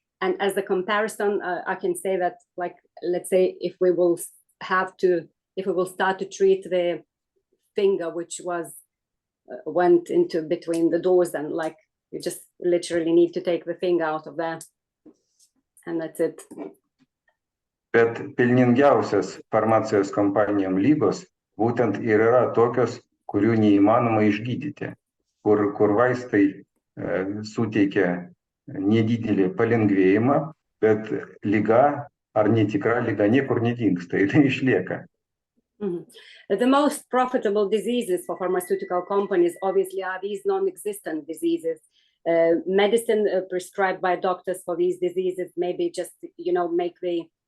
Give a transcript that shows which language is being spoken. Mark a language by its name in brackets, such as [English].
[English] And as a comparison, I can say that, like, let's say if we will start to treat the finger which went into between the doors, and like you just literally need to take the finger out of there, and that's it. [Lithuanian] Bet pelningiausias farmacijos kompanijom lygos būtent ir yra tokios, kurių neįmanoma išgydyti, kur vaistai suteikia nedidelį palengvėjimą, bet liga ar netikra liga niekur nedingsta, tai išlieka. [English] The most profitable diseases for pharmaceutical companies obviously are these non-existent diseases. Medicine prescribed by doctors for these diseases maybe just, make the